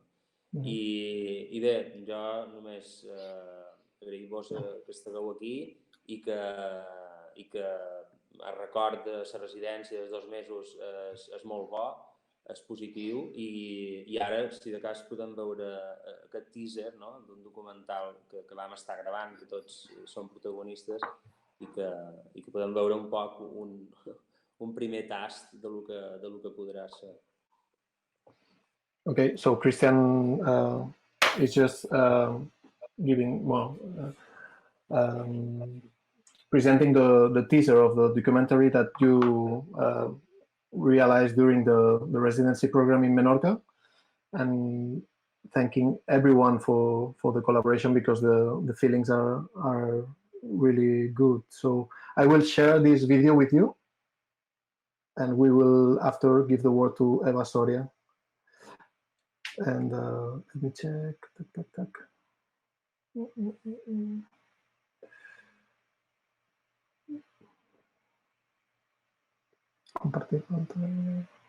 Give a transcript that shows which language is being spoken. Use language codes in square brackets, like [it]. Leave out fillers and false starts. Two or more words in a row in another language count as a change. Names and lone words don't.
[ca] I bé, jo només agrair-vos que estigueu aquí i que el record de la residència dels 2 mesos és molt bo, és positiu, i ara, si de cas, podem veure aquest teaser, no? D'un documental que vam estar gravant, que tots som protagonistes, i que podem veure un poc un primer tast de lo que podrà ser. [en] Okay, so Christian is just presenting the teaser of the documentary that you realized during the residency program in Menorca, and thanking everyone for the collaboration, because the feelings are really good. So I will share this video with you, and we will after give the word to Eva Soria. And let me check. [ca] Compartir pantalla.